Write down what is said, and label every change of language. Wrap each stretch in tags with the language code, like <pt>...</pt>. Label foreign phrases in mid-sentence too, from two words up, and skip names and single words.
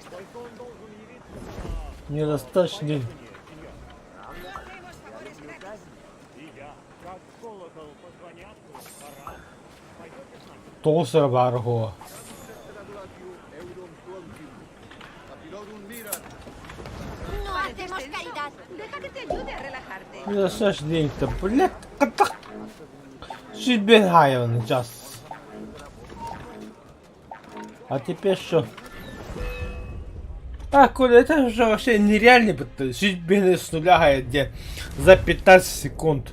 <ru>Только он должен явиться на... Недостаточно. И я, как в колокол позвонят, пора. Пойдете с нами? Толстер Варго.</ru> <es>No hacemos caridad. Deja que te ayude a relajarte.</es> <ru>Недостаточно денег-то, блядь. Чуть бегаем сейчас. А теперь что? А, Коля, это уже вообще нереально, чуть бегать с нуля, где за 15 секунд.</ru>